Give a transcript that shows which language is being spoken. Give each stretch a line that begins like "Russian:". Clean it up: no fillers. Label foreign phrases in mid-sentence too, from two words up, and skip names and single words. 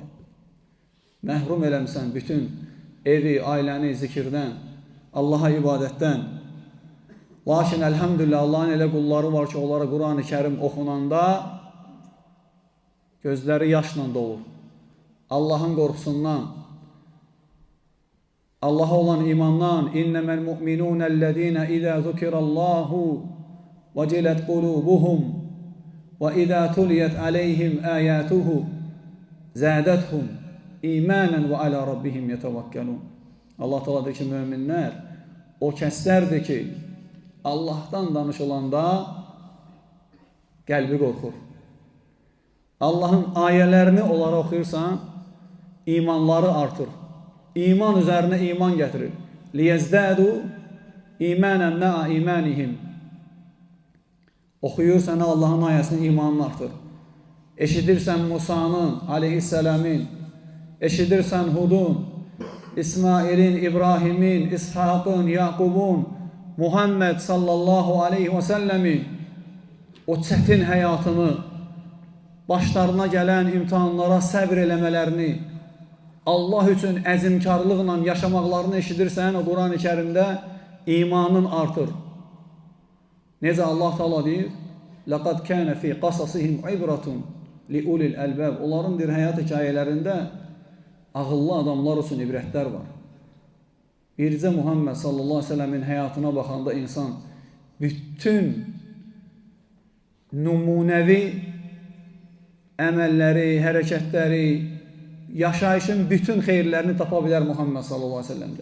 Azerbaijani: Məhrum eləmisən bütün evi, ailəni zikirdən, Allaha ibadətdən. Lakin elhamdülillah Allahın elə qulları var ki, onlara Quran-ı Kərim oxunanda gözləri yaşla dolur. Allahın qorxusundan, Allaha olan imandan.
Arabic: إنما المؤمنون الذين إذا ذكر الله وجلت قلوبهم وإذا تليت عليهم آياته زادتهم إيمانا وعلى ربهم يتوكلون.
Azerbaijani: Allah Teala deyir ki, müminlər o kəslərdir ki, Allah'tan danışılanda qəlbi qorxur. Allah'ın ayələrini onlara oxuyursan, imanları artır.
Turkish: İman üzerine iman getirir.
Arabic: ليزدادوا إيمانا مع إيمانهم.
Azerbaijani: Oxuyursan Allah'ın ayəsini imanını artır. Eşidirsən Musa'nın, aleyhisselamın, eşidirsən Hud'un, İsmail'in, İbrahim'in, İshak'ın, Yakub'un, Muhammed
Arabic: صلى الله عليه وسلم
Azerbaijani: o çətin həyatını, başlarına gələn imtihanlara səbr eləmələrini, Allah üçün əzimkarlıqla yaşamaqlarını eşidirsən, o Quran-ı Kərimdə imanın artır. Necə Allah Teala deyir?
Arabic: لَقَدْ كَانَ فِي قَصَصِهِمْ عِبْرَةٌ لِأُولِي الْأَلْبَابِ.
Azerbaijani: Onların bir həyat hekayələrində ağıllı adamlar üçün ibrətlər var. Bircə Muhammed
Arabic: صلى الله عليه وسلم
Azerbaijani: həyatına baxanda insan bütün nümunəvi əməlləri, hərəkətləri, yaşayışın bütün xeyirlərini tapa bilər Muhammed
Arabic: صلى الله عليه وسلم.